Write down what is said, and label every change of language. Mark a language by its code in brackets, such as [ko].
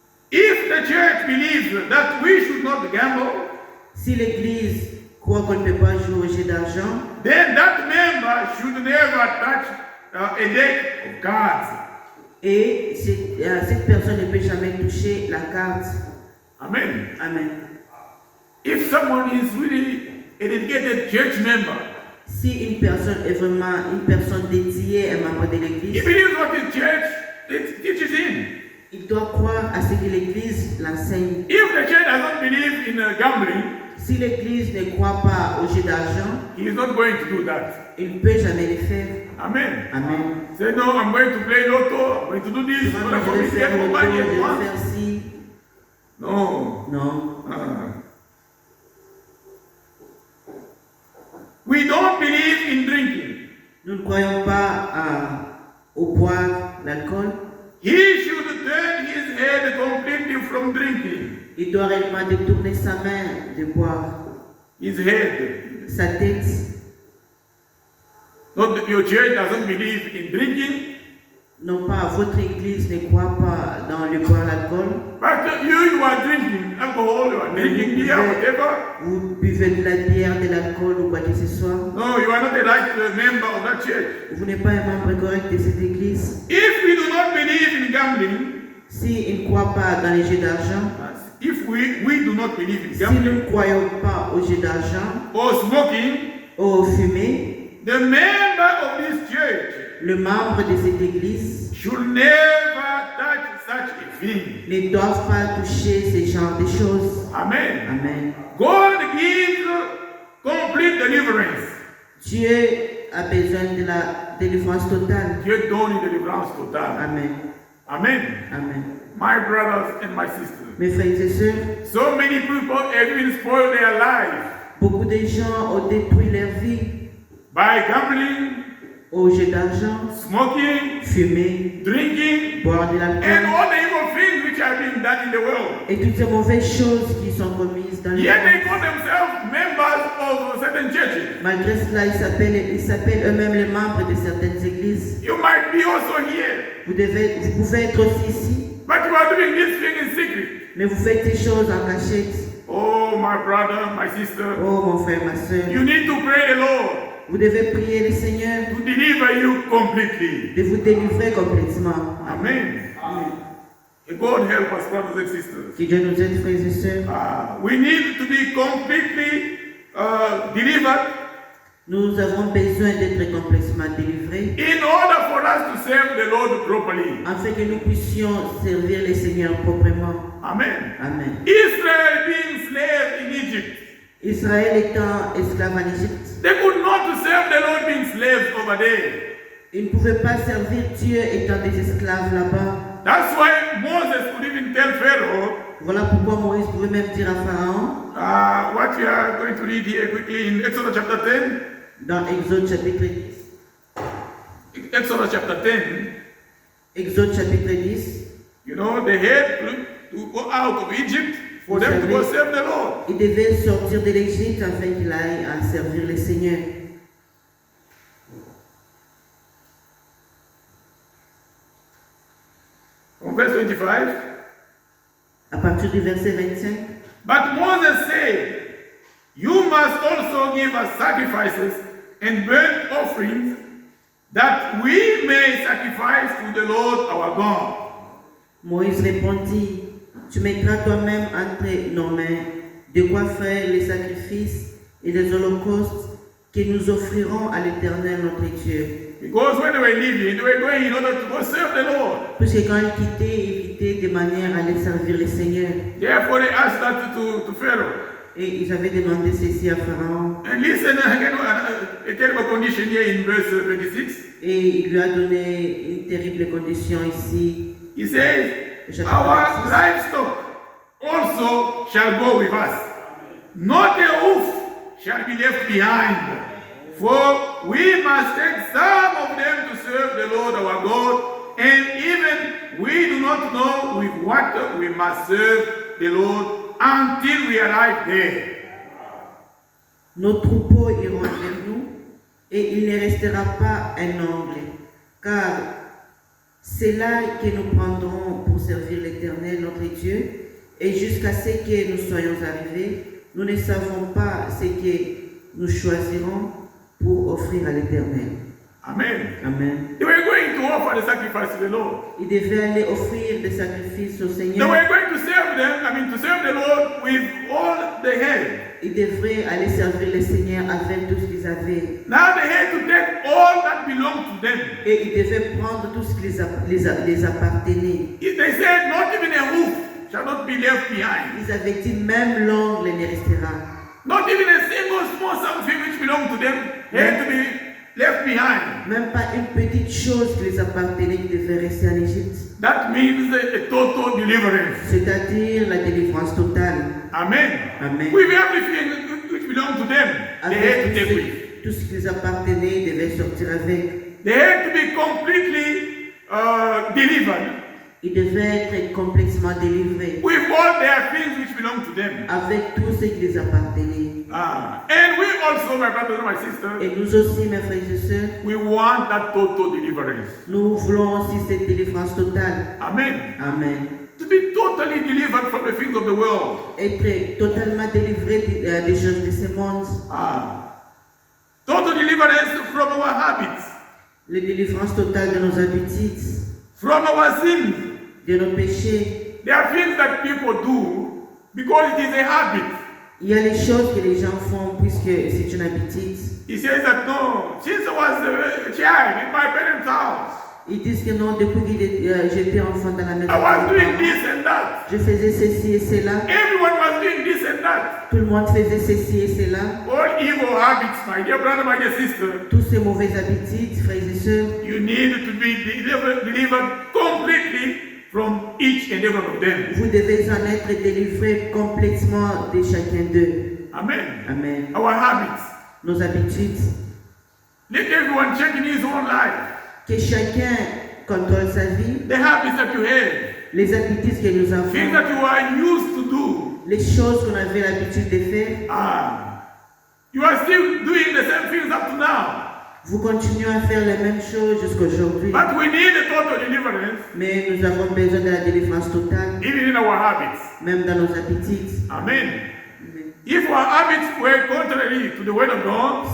[en] If the church believes that we should not gamble, [fr] si l'église croit qu'on ne peut pas jouer au jeu d'argent, [en] then that member should never touch a deck of cards. [fr] Et cette personne ne peut jamais toucher la carte. [en] Amen. [fr] Amen. [en] If someone is really a dedicated church member, [fr] si une personne est vraiment une personne dédiée, un membre de l'église, [en] he believes what the church teaches him. [fr] Il doit croire à ce que l'église l'enseigne. [en] If the church does not believe in gambling, [fr] si l'église ne croit pas au jeu d'argent, [en] he is not going to do that. [fr] Il ne peut jamais le faire. [en] Amen. [fr] Amen. [en] Say no, I'm going to play lotto, I'm going to do this, I'm going to get more money at once. No. No. We don't believe in drinking. [fr] Nous ne croyons pas au boire l'alcool. [en] He should turn his head completely from drinking. [fr] Il doit réellement détourner sa main de boire. [en] his head. [fr] sa tête. [en] Not your church doesn't believe in drinking, [fr] Non pas, votre église ne croit pas dans le boire l'alcool. [en] but you are drinking alcohol, you are drinking beer, whatever. [fr] Vous buvez de la bière, de l'alcool ou quoi que ce soit. [en] No, you are not a right member of that church. [fr] Vous n'êtes pas un membre correct de cette église. [en] If we do not believe in gambling, [fr] S'ils ne croient pas dans les jeux d'argent, [en] if we do not believe in [fr] si nous [en] gambling [fr] ne croyons pas aux jeux d'argent, [en] or smoking, [fr] aux fumées, [en] the member of this church [fr] le membre de cette église [en] should never touch such a thing. [fr] ne doivent pas toucher ce genre de choses. [en] Amen. [fr] Amen. [en] God gives complete deliverance. [fr] Dieu a besoin de la délivrance totale. Dieu donne une délivrance totale. [en] Amen. [fr] Amen. Amen. [en] My brothers and my sisters. [fr] Mes frères et sœurs, [en] So many people have been spoiled their lives [fr] beaucoup de gens ont détruit leur vie [en] by gambling, [fr] aux jeux d'argent, [en] smoking, [fr] fumer, [en] drinking, [fr] boire de [en] and [fr] l'alcool [en] all the evil things which are being done in the world. [fr] et toutes ces mauvaises choses qui sont commises dans le [en] Yet they [fr] monde. [en] call themselves members of certain churches. [fr] Malgré cela, ils s'appellent eux-mêmes les membres de certaines églises. [en] You might be also here, [fr] Vous pouvez être aussi ici, [en] but you are doing this thing in secret. [fr] mais vous faites ces choses en cachette. [en] Oh, my brother, my sister, [fr] Oh mon frère, ma soeur, [en] you need to pray the Lord [fr] vous devez prier le Seigneur [en] to deliver you completely. [fr] de vous délivrer complètement. [en] Amen. May God help us, brothers and sisters. [fr] Que Dieu nous aide, frères et sœurs. [en] We need to be completely delivered [fr] Nous avons besoin d'être complètement délivrés [en] in order for us to serve the Lord properly. [fr] afin que nous puissions servir le Seigneur proprement. [en] Amen. [fr] Amen. [en] Israel being slave in Egypt, [fr] Israël étant esclave en Égypte, [en] they could not serve the Lord being slaves over there. [fr] ils ne pouvaient pas servir Dieu étant des esclaves là-bas. [en] That's why Moses could even tell Pharaoh, [fr] Voilà pourquoi Moïse pouvait même dire à Pharaon, [en] what we are going to read here quickly in Exodus chapter 10. [fr] dans Exode chapitre 10, [en] Exodus chapter 10, [fr] Exode chapitre 10, [en] you know, they had to go out of Egypt for them to go serve the Lord. [fr] il devait sortir de l'Égypte afin qu'il aille à servir le Seigneur. [en] From verse 25. [fr] À partir du verset 25, [en] But Moses said, you must also give us sacrifices and burnt offerings, that we may sacrifice to the Lord our God. [fr] Moïse répondit, tu mettras toi-même entre nos mains de quoi faire les sacrifices et les holocaustes que nous offrirons à l'Éternel notre Dieu. [en] Because when they were leaving, they were going in order to go serve the Lord. [fr] Puisque quand ils quittaient de manière à aller servir le Seigneur. [en] Therefore they asked that to Pharaoh. [fr] Et ils avaient demandé ceci à Pharaon. [en] And listen again, a terrible condition here in verse 26. [fr] Et il lui a donné une terrible condition ici. [en] He says, our livestock also shall go with us. Not a hoof shall be left behind. For we must take some of them to serve the Lord our God, and even we do not know with what we must serve the Lord until we arrive there. [fr] Nos troupeaux iront avec nous, et il ne restera pas un ongle, car c'est là que nous prendrons pour servir l'Éternel notre Dieu, et jusqu'à ce que nous soyons arrivés, nous ne savons pas ce que nous choisirons pour offrir à l'Éternel. [en] Amen. [fr] Amen. [en] They were going to offer the sacrifice to the Lord. [fr] Ils devaient aller offrir des sacrifices au [en] They [fr] Seigneur. [en] were going to serve them, to serve the Lord with all they had. [fr] Ils devraient aller servir le Seigneur avec tout ce qu'ils avaient. [en] Now they had to take all that belonged to them. [fr] Et ils devaient prendre tout ce qui les appartenait. [en] They said, not even a hoof shall not be left behind. [fr] Ils avaient dit, même l'ongle ne restera. [en] Not even a single small something which belonged to them had to be left behind. [fr] Même pas une petite chose qui les appartenait qui devait rester en Égypte. [en] That means a total deliverance. [fr] C'est-à-dire la délivrance totale. [en] Amen. [fr] Amen. [en] With everything which belonged to them, they had to [fr] Avec [en] take with. [fr] tout ce qui les appartenait, ils devaient sortir avec. [en] They had to be completely delivered [fr] Ils devaient être complètement délivrés [en] with all their things which belong to them. [fr] avec tout ce qui les appartenait. [en] And we also, my brothers and my sisters, [fr] Et nous aussi, mes frères et sœurs, [en] we want that total deliverance. [fr] nous voulons aussi cette délivrance totale. [en] Amen. [fr] Amen. [en] To be totally delivered from the things of the world. [fr] Être totalement délivré des choses de ce monde. [en] Total deliverance from our habits, [fr] La délivrance totale de nos habitudes, [en] from our sins. [fr] de nos péchés. [en] There are things that people do because it is a habit. [fr] Il y a les choses que les gens font puisque c'est une habitude. [en] He says that no, since I was a child in my parents' house, [fr] Ils disent que non, depuis que j'étais enfant dans la maison, [en] I was [fr] de mes [en] doing [fr] parents, [en] this and that. [fr] je faisais ceci et cela. [en] Everyone was doing this and that. [fr] Tout le monde faisait ceci et cela. [en] All evil habits, my dear brother, my dear sister. [fr] Toutes ces mauvaises habitudes, frères et sœurs, [en] You need to be delivered completely from each and every one of them. [fr] vous devez en être délivrés complètement de chacun d'eux. [en] Amen. [fr] Amen. [en] Our habits. [fr] Nos habitudes, [en] Let everyone check in his own life. [fr] que chacun contrôle sa vie, [en] The habits that you have. [fr] les habitudes que nous [en] Things [fr] avons, [en] that you are used to do. [fr] les choses qu'on avait l'habitude de faire. [en] You are still doing the same things up to now. [fr] Vous continuez à faire les mêmes choses jusqu'à aujourd'hui. [en] But we need a total deliverance, [fr] Mais nous avons besoin de la délivrance totale, [en] even in our habits. [fr] même dans nos habitudes. [en] Amen. [fr] Amen. [en] If our habits were contrary to the word of God,